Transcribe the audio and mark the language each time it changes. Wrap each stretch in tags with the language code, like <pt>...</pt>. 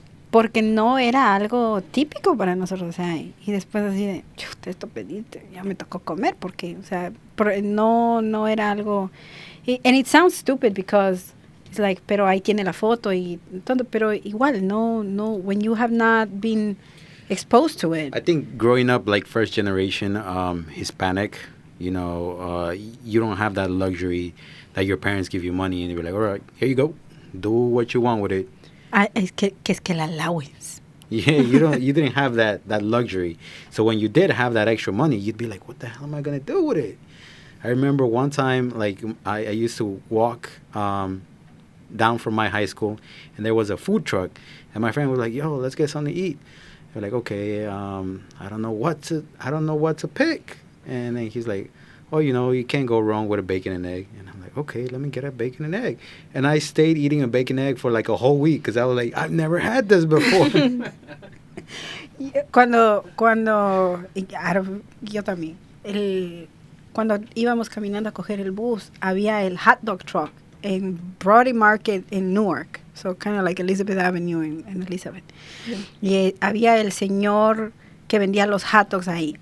<es>Porque no era algo típico para nosotros, y después así de, esto pediste, ya me tocó comer, porque, no era algo,</es> <en>and it sounds stupid because it's like,</en> <es>pero ahí tiene la foto y todo, pero igual, no,</es> <en>when you have not been exposed to it. I think growing up like first generation Hispanic, you don't have that luxury that your parents give you money and they're like, all right, here you go, do what you want with it.</en> <es>Es que el allowance.</es> <en>Yeah, you didn't have that luxury. So when you did have that extra money, you'd be like, what the hell am I gonna do with it? I remember one time, like I used to walk down from my high school, and there was a food truck, and my friend was like, yo, let's get something to eat. We're like, okay, I don't know what to pick. And then he's like, oh, you can't go wrong with a bacon and egg. And I'm like, okay, let me get a bacon and egg. And I stayed eating a bacon and egg for like a whole week because I was like, I've never had this before.</en> <es>Cuando yo también, cuando íbamos caminando a coger el bus, había el hot dog truck en Brody Market en Newark,</es> <en>so kind of like Elizabeth Avenue</en> <es>en Elizabeth. Y había el señor que vendía los hot dogs ahí.</es>